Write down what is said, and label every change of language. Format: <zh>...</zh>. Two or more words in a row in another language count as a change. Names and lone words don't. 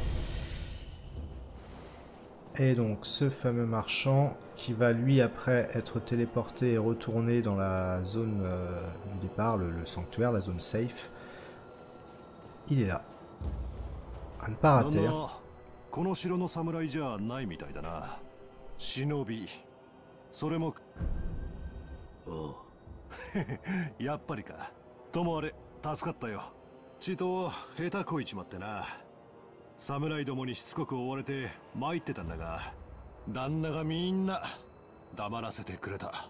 <fr>Et donc ce fameux marchand qui va lui après être téléporté et retourné dans la zone du départ, le sanctuaire, la zone safe. Il est là. À ne pas rater.</fr> <ja>この城の侍じゃないみたいだな。忍び、それも。おう。やっぱりか。ともあれ、助かったよ。血と下手こいちまってな。侍どもにしつこく追われて参ってたんだが、旦那がみんな黙らせてくれた。</ja>